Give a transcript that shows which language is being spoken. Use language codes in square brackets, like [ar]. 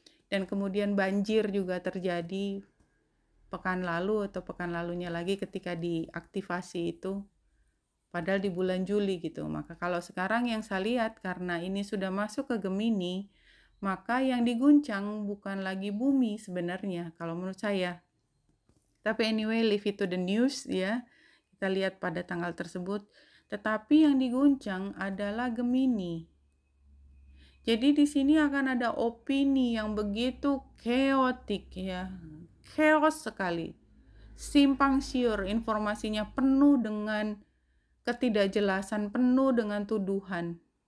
[id] Dan kemudian banjir juga terjadi pekan lalu atau pekan lalunya lagi ketika diaktifasi itu, padahal di bulan Juli gitu. Maka kalau sekarang yang saya lihat karena ini sudah masuk ke Gemini, maka yang diguncang bukan lagi bumi sebenarnya kalau menurut saya. [en] Tapi anyway, leave it to the news ya. [id] Kita lihat pada tanggal tersebut. Tetapi yang diguncang adalah Gemini. Jadi di sini akan ada opini yang begitu chaotic ya. Chaos sekali. Simpang siur, informasinya penuh dengan ketidakjelasan, penuh dengan tuduhan.